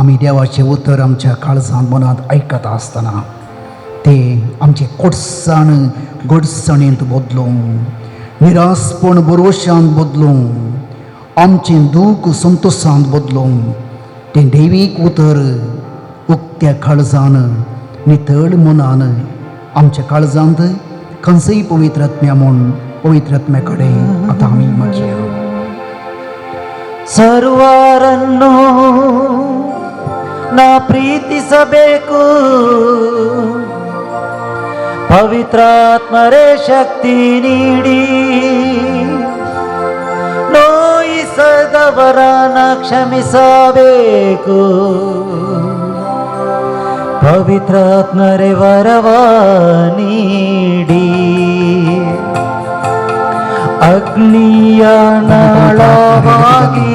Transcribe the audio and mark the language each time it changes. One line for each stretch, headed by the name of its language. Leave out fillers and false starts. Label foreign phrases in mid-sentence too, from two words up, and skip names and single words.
Konkani: आमी देवाचें उतर आमच्या काळजांत मनांत आयकता आसतना ते आमचे कोडसाण गोडसाणेंत बदलूं निरासपण बरोशांत बदलूं आमचें दूख संतोशांत बदलूं तें दैवीक उतर उक्त्या काळजान नितळ मनान आमच्या काळजांत खंयचंय पवित्र आत्म्या म्हूण पवित्र आत्म्या कडेन आतां आमी मागया.
Kannada: ಸರ್ವರನ್ನು ನಾ ಪ್ರೀತಿಸಬೇಕು ಪವಿತ್ರಾತ್ಮರೇ ಶಕ್ತಿ ನೀಡಿ ನೋಯಿಸದವರನ್ನ ಕ್ಷಮಿಸಬೇಕು ಪವಿತ್ರಾತ್ಮರೇ ವರವ ನೀಡಿ ಅಗ್ನಿಯ ನಾಳವಾಗಿ